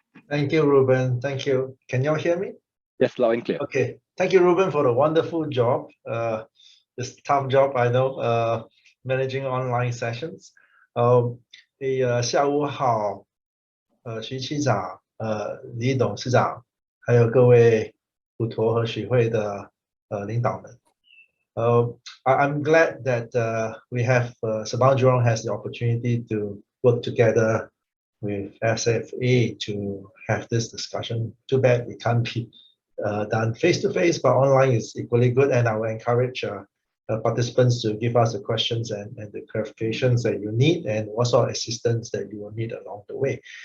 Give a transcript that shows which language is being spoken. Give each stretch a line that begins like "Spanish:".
English: Thank you, Ruben. Thank you. Can y'all hear me? Yes, loud and clear. Okay. Thank you, Ruben, for the wonderful job. It's a tough job, I know, managing online sessions.
Chinese: 下午好，徐期长，李董事长，还有各位普陀和许会的领导们。
English: I'm glad that we have Sabang Jurong has the opportunity to work together with SFA to have this discussion. Too bad it can't be done face to face, but online is equally good, and I will encourage participants to give us the questions and the clarifications that you need and what sort of assistance that you will need along the way.